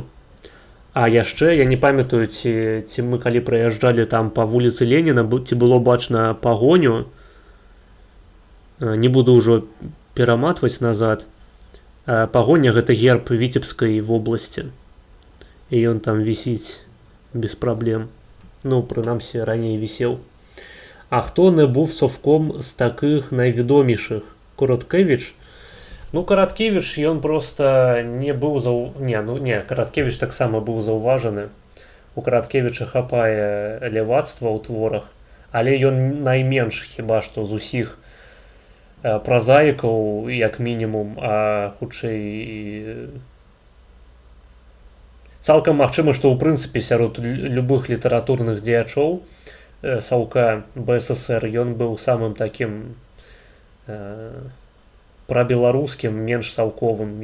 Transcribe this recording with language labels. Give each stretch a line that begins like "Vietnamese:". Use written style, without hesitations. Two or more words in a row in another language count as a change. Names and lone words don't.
Belarusian: А яшчэ, я не памятаю, ці мы калі праязджалі там па вуліцы Леніна, ці было бачна пагоню. Не буду ўжо пераматваць назад. Пагоня — гэта герб Віцебскай вобласці. І ён там вісіць без праблем. Ну, прынамсі, раней вісеў.
Ukrainian: А хто не був совком з таких найвідоміших? Короткевич?
Belarusian: Ну, Караткевич, ён просто не быў Караткевич таксама быў заўважаны. У Караткевіча хапае левацтва ў творах, але ён найменш хіба што з усіх празаікаў, як мінімум, а хутчэй цалкам магчыма, што ў прынцыпе сярод любых літаратурных дзеячоў Саўка БССР ён быў самым такім прабеларускім, менш саўковым.